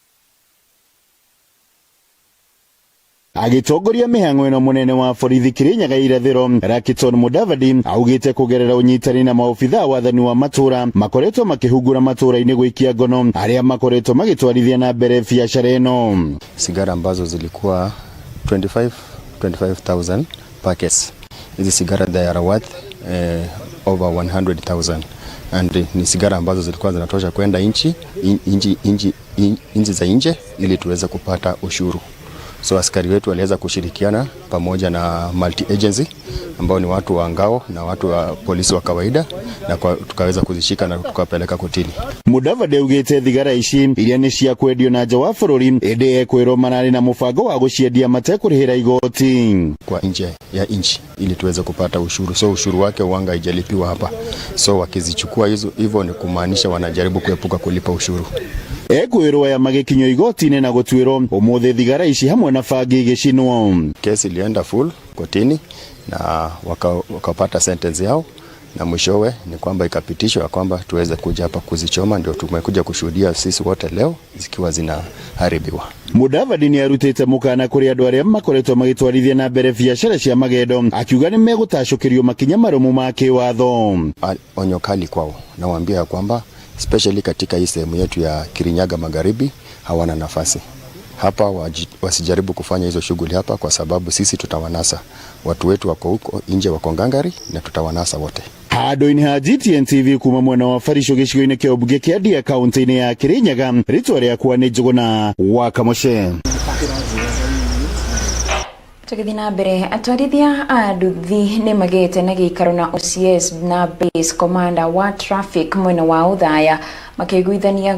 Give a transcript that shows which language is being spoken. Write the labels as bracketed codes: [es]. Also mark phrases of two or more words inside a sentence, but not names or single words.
[ki] Agitongoria mĩhang'o ĩno mũnene wa borithi Kirinyaga irathĩro Lakiton Mudavadi augĩte kũgerera ũnyitani na maofitha wathani wa matũra makoretwo makĩhungura matũra-inĩ gũikia ngono arĩa makoretwo magĩtwarithia na mbere biacara ĩno. [sw] Sigara ambazo zilikuwa 25,000 [en] per case. [sw] Hizi sigara [en] they are worth over 100,000 and [sw] ni sigara ambazo zilikuwa zinatosha kwenda nchi za nje ili tuweze kupata ushuru. So askari wetu waliweza kushirikiana pamoja na [en] multi agency [sw] ambao ni watu wa ngao na watu wa polisi wa kawaida na tukaweza kuzishika na tukapeleka kotini. [ki] Mudavadi augĩte thigara ici iria nĩ cia kwendio na nja wa bũrũri ĩndĩ ekwĩrwo mararĩ na mũbango wa gũciendia matekũrĩhĩra igoti [sw] kwa nje ya nchi ili tuweze kupata ushuru. So ushuru wake wanga haijalipiwa hapa. So wakizichukua hivyo ni kumaanisha wanajaribu kuepuka kulipa ushuru. [ki] Ekwĩrwo ya magĩkinywo igoti-inĩ na gũtuĩrwo ũmũthĩ thigara ici hamwe na bangi igĩcinwo. [sw] Kesi ilienda full kotini na wakapata sentence yao na mwishowe ni kwamba ikapitishwa kwamba tuweze kuja hapa kuzichoma, ndio tumekuja kushuhudia sisi wote leo zikiwa zinaharibiwa. [ki] Mudavadi ni arutĩte mũkana kũrĩ andũ arĩa makoretwo magĩtwarithia na mbere biacara cia magendo akiuga nĩ megũtacũkĩrio makinya marũmu ma kĩwatho. [sw] Onyo kali kwao, nawaambia kwamba especially katika hii sehemu yetu ya Kirinyaga Magharibi hawana nafasi hapa, wasijaribu kufanya hizo shughuli hapa kwa sababu sisi tutawanasa. Watu wetu wako huko nje, wako ngangari na tutawanasa wote. [ki] Handũ-inĩ ha GTN TV kuma mwena wa Farisho gĩcigo-inĩ kĩa ũmbunge kĩa Ndia kaunti-inĩ ya Kirinyaga, rĩtwa rĩakwa nĩ Njũgũna wa Kamũce. Tũgĩthiĩ na mbere, atwarithia a nduthi nĩ magĩte na gĩikaro na OCS na [en] base commander [ki] wa traffic mwena wa Uthaya makiguithania